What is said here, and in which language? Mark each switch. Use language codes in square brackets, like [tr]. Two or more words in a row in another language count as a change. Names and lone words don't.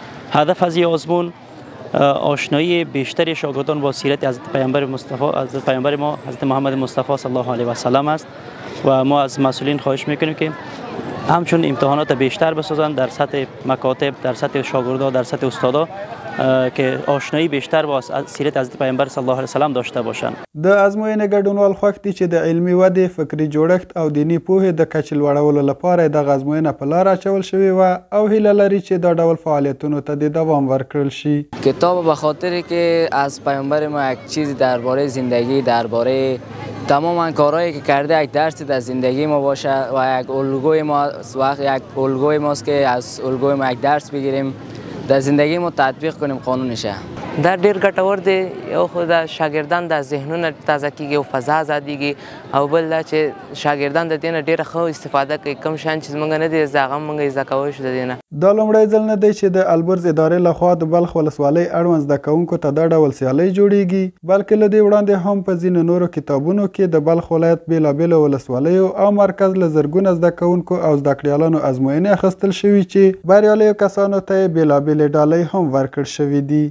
[fa] هدف از این آزمون آشنایی بیشتر شاگردان با سیرت حضرت پیامبر ما حضرت محمد مصطفی [ar] صلی الله علیه و سلم [fa] است و ما از مسئولین خواهش میکنیم که همچون امتحانات بیشتر بسازند در سطح مکاتب، در سطح شاگردان، در سطح استادا که آشنایی بیشتر با سیرت حضرت پیامبر [ar] صلی الله علیه وسلم [fa] داشته باشند. [ps] د ازموینې ګډونوال خوښ دي چې د علمي ودې، فکري جوړښت او دیني پوهې د کچې لوړولو لپاره دغه ازموینه په لاره اچول شوې وه او هیله لري چې دا ډول فعالیتونو ته د دوام ورکړل شي. [fa] کتاب به خاطر که از پیامبر ما یک چیزی درباره زندگی، درباره تمام کارهایی که کرده یک درسی در زندگی ما باشه و یک الگوی ما یک الگوی ماست که از الگوی ما یک درس بگیریم در زندگی ما تطبیق کنیم قانونشه. [ps] دا ډیر ګټور دی، یو خو د شاګردان د ذهنونه تازه کیږي او فضا ازادیږي او بل دا چې شاګردان د دې نه ډیره ښه استفاده کوي، کوم شیان چې زموږ نه دي زده هغه موږ زده کولی شو د دې نه. دا لومړی ځل نه دی چې د البرز ادارې لخوا د بلخ ولسوالۍ اړوند زده کوونکو ته دا ډول سیالۍ جوړیږي، بلکې له دې وړاندې هم په ځینو نورو کتابونو کې د بلخ ولایت بېلابېلو ولسوالیو او مرکز له زرګونه زده کوونکو او زده کړیالانو ازموینې اخیستل شوي چې بریالیو کسانو ته یې بېلابېلې ډالۍ هم ورکړل شوي دي.